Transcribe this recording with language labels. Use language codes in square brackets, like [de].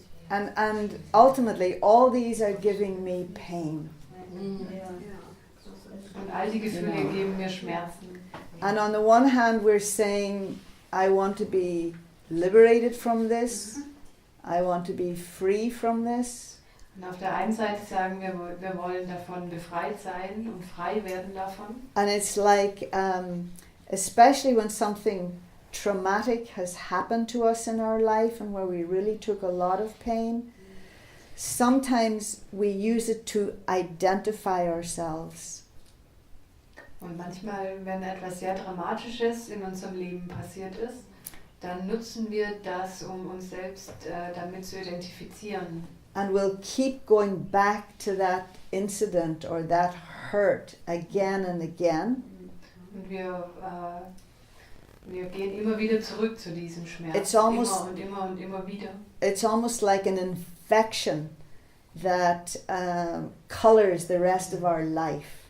[en] And ultimately, all these are giving me pain. [de] Und all die Gefühle geben mir Schmerzen. [en] And on the one hand, we're saying, I want to be liberated from this. I want to be free from this. [de] Und auf der einen Seite sagen wir, wir wollen davon befreit sein und frei werden davon. [en] And it's like, especially when something traumatic has happened to us in our life and where we really took a lot of pain, sometimes we use it to identify ourselves. [de] Und manchmal, wenn etwas sehr Dramatisches in unserem Leben passiert ist, dann nutzen wir das, um uns selbst damit zu identifizieren. [en] And we'll keep going back to that incident or that hurt again and again. [de] Und wir gehen immer wieder zurück zu diesem Schmerz. [en] It's almost- [de] Immer und immer und immer wieder. [en] It's almost like an infection that colors the rest of our life.